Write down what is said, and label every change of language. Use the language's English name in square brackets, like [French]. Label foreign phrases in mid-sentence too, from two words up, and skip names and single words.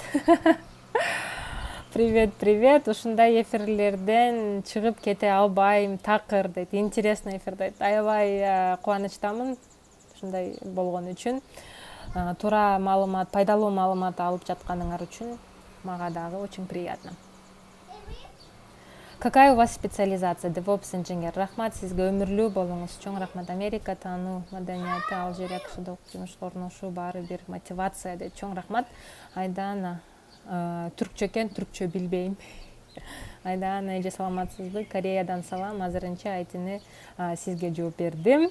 [Russian] Привет, привет. [Kyrgyz] Ушундай эфирлерден чыгып кете албайм, такыр дейт. [Russian] Интересный эфир дейт. [Kyrgyz] Аябай кубанычтамын ушундай болгон үчүн. Туура маалымат, пайдалуу маалымат алып жатканыңар үчүн мага дагы [Russian] очень приятно. Какая у вас специализация? DevOps инженер. [Kyrgyz] Рахмат, сизге өмүрлүү болуңуз. Чоң рахмат. Америка таануу маданияты, Алжир кышылык жумушка орношуу баары бир мотивация дейт. Чоң рахмат. Айдана түркчө экен, түркчө билбейм. Айдана эже саламатсызбы? Кореядан салам. Азырынча айтыны сизге жооп бердим.